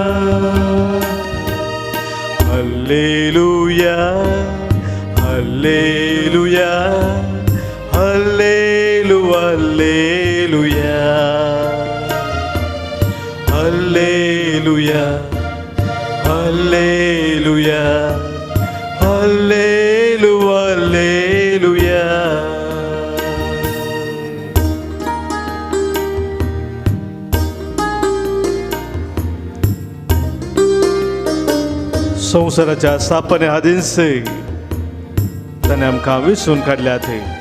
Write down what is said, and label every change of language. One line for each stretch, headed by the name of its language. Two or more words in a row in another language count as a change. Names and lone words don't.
Kannada: ಹಲ್ಲೇಲುಯಾ ಹಲ್ಲೇಲುಯಾ ಹಲ್ಲೇಲು ಹಲ್ಲೇಲುಯಾ ಹಲ್ಲೇಲುಯಾ ಹಲ್ಲೇಲುಯಾ ಹಲ್ಲೇಲು ಹಲ್ಲೇಲುಯಾ.
Konkani: संसाराच्या स्थापने आधीच त्याने आमकां विसरून काडल्या थंय.